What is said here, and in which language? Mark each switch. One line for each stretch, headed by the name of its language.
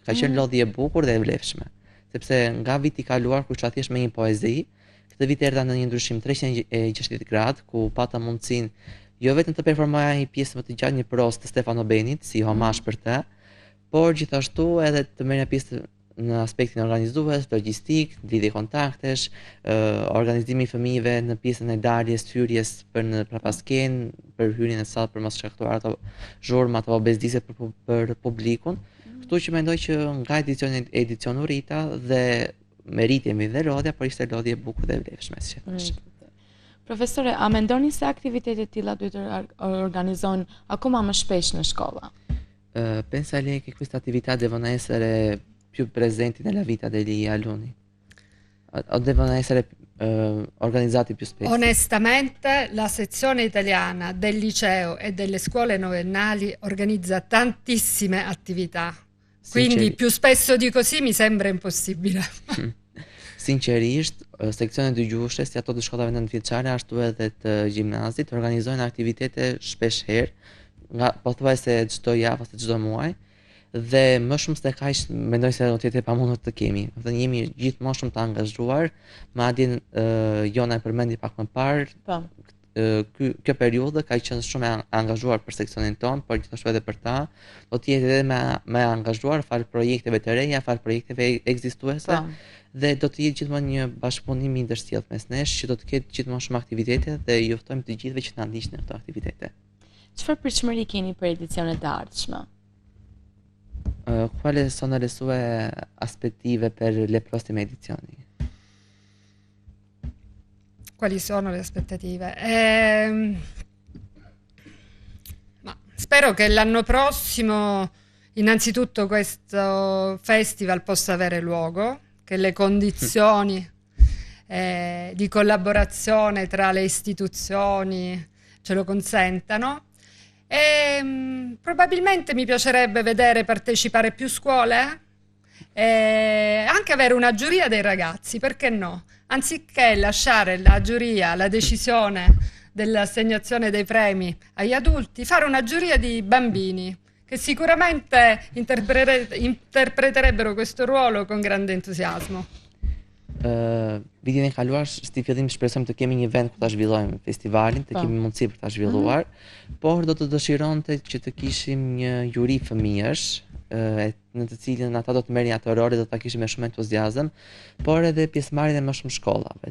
Albanian: Ka qenë lodhje e bukur dhe e vlefshme. Sepse nga viti i kaluar kur isha thjesht me një poezi, këtë vit erdha në një ndryshim 360 gradë ku pata mundësinë jo vetëm të performoja një pjesë më të gjatë, një prozë të Stefano Benit si homazh për të, por gjithashtu edhe të merrja pjesë në aspektin organizues, logjistik, lidhje kontaktesh, organizimi i fëmijëve në pjesën e daljes, hyrjes për në prapasken, për hyrjen e sallë për mos shkaktuar ato zhurmë apo bezdisje për publikun. Kështu që mendoj që nga edicioni rrita dhe meritemi dhe lodhja, por ishte lodhje e bukur dhe e vlefshme, si që thash. Profesore, a mendoni se aktivitetet e tilla duhet të organizohen akoma më shpesh në shkolla?
Italian: Pensa lei che questa attività devono essere più presenti nella vita degli alunni o devono essere organizzati più spesso? Onestamente la sezione italiana del liceo e delle scuole novennali organizza tantissime attività, quindi più spesso di così mi sembra impossibile.
Albanian: Sinqerisht, seksionet dëgjuese si ato të shkollave nëntëvjeçare ashtu edhe të gjimnazit organizojnë aktivitete shpesh herë, nga pothuajse çdo javë ose çdo muaj. Dhe më shumë se kaq mendoj se do të jetë e pamundur të kemi. Do të jemi gjithmonë shumë të angazhuar, madje Jona e përmendi pak më parë. Kjo periudhë ka qenë shumë e angazhuar për seksionin ton, por gjithashtu edhe për ta. Do të jetë edhe më e angazhuar fal projekteve të reja, fal projekteve ekzistuese. Dhe do të jetë gjithmonë një bashkëpunim i ndërsjellë mes nesh, që do të ketë gjithmonë shumë aktivitete dhe ju ftojmë të gjithëve që na ndiqni në këto aktivitete. Çfarë pritshmëri keni për edicionet e ardhshme?
Italian: Quali sono le sue aspettative per le prossime edizioni? Quali sono le aspettative? Ma spero che l'anno prossimo innanzitutto questo festival possa avere luogo, che le condizioni di collaborazione tra le istituzioni ce lo consentano. E probabilmente mi piacerebbe vedere partecipare più scuole e anche avere una giuria dei ragazzi, perché no? Anziché lasciare la giuria, la decisione dell'assegnazione dei premi agli adulti, fare una giuria di bambini che sicuramente interpreterebbero questo ruolo con grande entusiasmo.
Albanian: Vitin e kaluar, si fillim shpresojmë të kemi një vend ku ta zhvillojmë festivalin, të kemi mundësi për ta zhvilluar, por do të dëshironte që të kishim një juri fëmijësh, në të cilën ata do të merrin ato role, do ta kishim me shumë entuziazëm, por edhe pjesëmarrjen e më shumë shkollave.